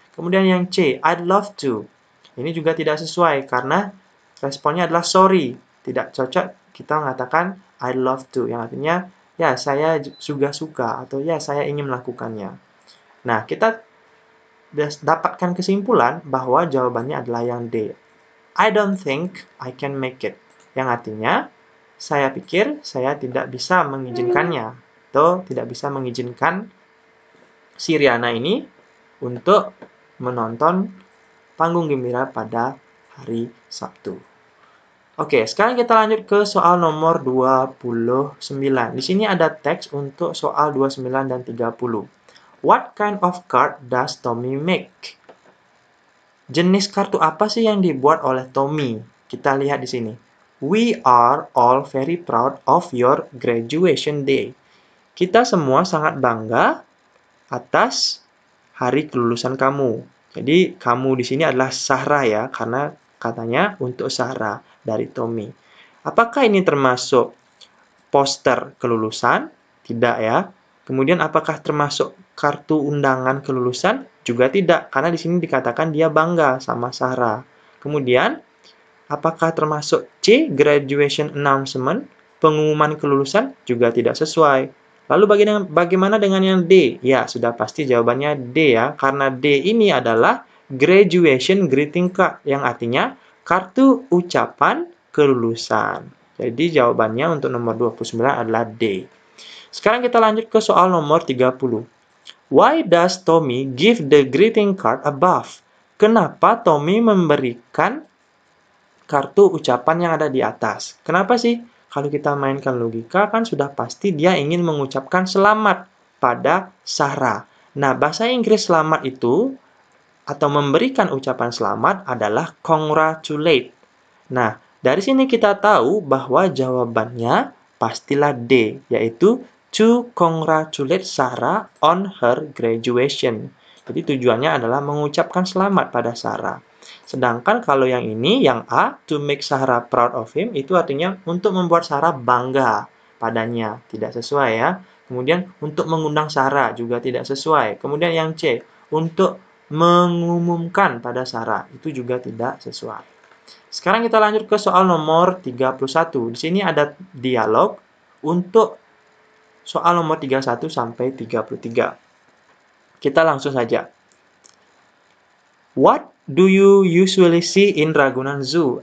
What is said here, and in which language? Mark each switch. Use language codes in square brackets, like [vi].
[id] Kemudian yang C, I'd love to. Ini juga tidak sesuai karena responnya adalah sorry. Tidak cocok kita mengatakan I'd love to, yang artinya ya saya juga suka atau ya saya ingin melakukannya. Nah, kita dapatkan kesimpulan bahwa jawabannya adalah yang D. [en] I don't think I can make it. [id] Yang artinya, saya pikir saya tidak bisa mengizinkannya atau tidak bisa mengizinkan si Riana ini untuk menonton panggung gembira pada hari Sabtu. Oke, sekarang kita lanjut ke soal nomor 29. Di sini ada teks untuk soal 29 dan 30. What kind of card does Tommy make? Jenis kartu apa sih yang dibuat oleh Tommy? Kita lihat di sini. [en] We are all very proud of your graduation day. [id] Kita semua sangat bangga atas hari kelulusan kamu. Jadi, kamu di sini adalah Sarah ya, karena katanya untuk Sarah dari Tommy. Apakah ini termasuk poster kelulusan? Tidak ya. Kemudian apakah termasuk kartu undangan kelulusan? Juga tidak, karena di sini dikatakan dia bangga sama Sarah. Kemudian, apakah termasuk C, graduation announcement, pengumuman kelulusan? Juga tidak sesuai. Lalu bagaimana dengan yang D? Ya, sudah pasti jawabannya D ya, karena D ini adalah graduation greeting card, yang artinya kartu ucapan kelulusan. Jadi jawabannya untuk nomor 29 adalah D. Sekarang kita lanjut ke soal nomor 30. [en] Why does Tommy give the greeting card above? [id] Kenapa Tommy memberikan kartu ucapan yang ada di atas? Kenapa sih? Kalau kita mainkan logika kan sudah pasti dia ingin mengucapkan selamat pada Sarah. Nah, bahasa Inggris selamat itu atau memberikan ucapan selamat adalah congratulate. Nah, dari sini kita tahu bahwa jawabannya pastilah D, yaitu to congratulate Sarah on her graduation. Jadi tujuannya adalah mengucapkan selamat pada Sarah. Sedangkan kalau yang ini, yang A, to make Sarah proud of him, itu artinya untuk membuat Sarah bangga padanya. Tidak sesuai ya. Kemudian untuk mengundang Sarah juga tidak sesuai. Kemudian yang C, untuk mengumumkan pada Sarah itu juga tidak sesuai. Sekarang kita lanjut ke soal nomor 31. Di sini ada dialog untuk soal nomor 31 sampai 33. Kita langsung saja. [en] What do you usually see in Ragunan Zoo?